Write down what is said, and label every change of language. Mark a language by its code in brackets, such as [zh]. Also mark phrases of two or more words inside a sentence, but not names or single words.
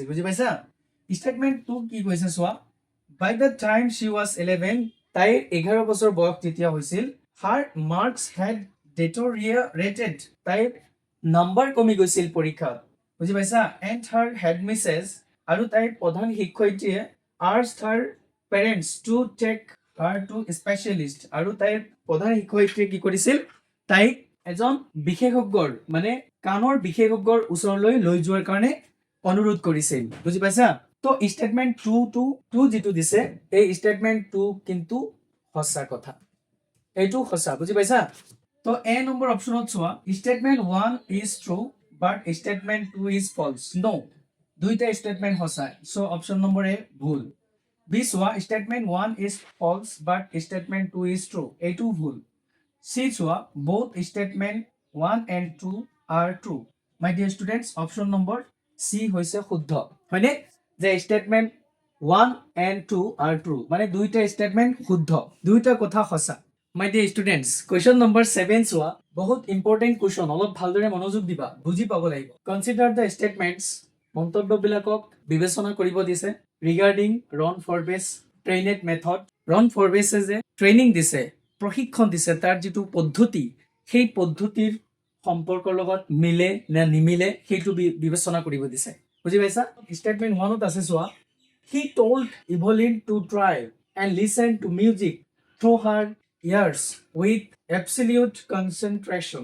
[as] বুজি পাইছা? ষ্টেটমেণ্ট 2 কি কৈছে চোৱা। [en] by the time she was 11, [as] তাইৰ 11 বছৰ বয়স যেতিয়া হৈছিল, [en] her marks had deteriorated, [as] তাইৰ নাম্বাৰ কমি গৈছিল পৰীক্ষাত। বুজি পাইছা? [en] and her head mistress, [as] আৰু তাইৰ প্ৰধান শিক্ষয়িত্ৰীয়ে [en] asked her parents to take her to specialist, [as] আৰু তাইৰ প্ৰধান শিক্ষয়িত্ৰীয়ে কি কৰিছিল, তাইক এজন বিশেষজ্ঞৰ মানে কাণৰ বিশেষজ্ঞৰ ওচৰলৈ লৈ যোৱাৰ কাৰণে অনুৰোধ কৰিছিল। বুজি পাইছা? তো ষ্টেটমেণ্ট 2 যিটো দিছে, এই ষ্টেটমেণ্ট 2 কিন্তু সঁচা কথা, এইটো সঁচা। বুজি পাইছা? তো এ নম্বৰ অপশ্যনত চোৱা, [en] statement 1 is true but statement 2 is false. [as] নো, দুইটা ষ্টেটমেণ্ট সঁচা, চ' অপশ্যন নম্বৰ এ ভুল। বি চোৱা, [en] statement 1 is false but statement 2 is true, [as] এইটো ভুল। চি চোৱা, [en] both statement 1 and 2 are true. My dear students, option number C [as] হৈছে শুদ্ধ। হয়নে? [en] যে statement 1 and 2 are true, [as] মানে দুইটা statement শুদ্ধ, দুইটা কথা সঁচা। [en] My dear students, question number 7 [as] চোৱা, বহুত [en] important question, [as] অলপ ভালদৰে মনোযোগ দিবা, বুজি পাব লাগিব। [en] Consider the statements, [as] মন্তব্যবিলাকক বিবেচনা কৰিব দিছে [en] regarding Ron Forbes trained method. [as] Ron Forbes যে ট্ৰেইনিং দিছে, প্ৰশিক্ষণ দিছে, তাৰ যিটো পদ্ধতি, সেই পদ্ধতিৰ সম্পৰ্কৰ লগত মিলে নে নিমিলে সেইটো বিবেচনা কৰিব দিছে। বুজি পাইছা? ষ্টেটমেণ্ট 1ত আছে চোৱা, [en] he told Evelyn to try and listen to music through her ears with absolute concentration.